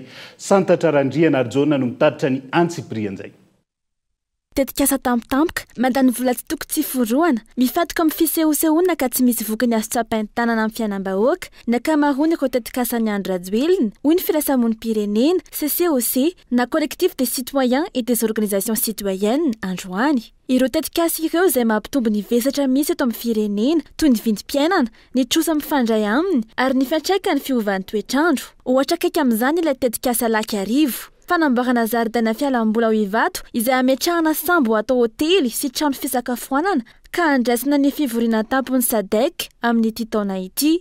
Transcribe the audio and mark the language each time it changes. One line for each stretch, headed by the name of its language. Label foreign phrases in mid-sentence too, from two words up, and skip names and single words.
Malagasy: Santatra Randriana Arjona no mitaritra ny antsiprian'izay. Tetikasa tampotampoka mandany vola tsy toko tsy foroana mifatoka amin'ny fisehosehoana ka tsy misy vokany azo tsapainy tanana amin'ny fiainam-bahoaka ny akamaroany ireo tetikasa ny Andrajoelina hoy ny firaisamonim-pirenena CCOC na
French: collectif des citoyens et des organisations citoyennes
Malagasy: androany. Ireo tetikasa ireo izay mampitombo ny vesatra misy eto amin'ny firenena toy ny vindim-piainana, ny trosa mifandray aminy ary ny fiantraikany fiovan'ny toetrandro. Ohatra akaiky amin'izany ilay tetikasa laky arivo. Fanamboarana zaridaina fialambola ao Ivato izay ametrahana sambo atao hotely sy trano fisakafoanana ka andraisana ny fivoriana tampony SADC amin'ity taona ity.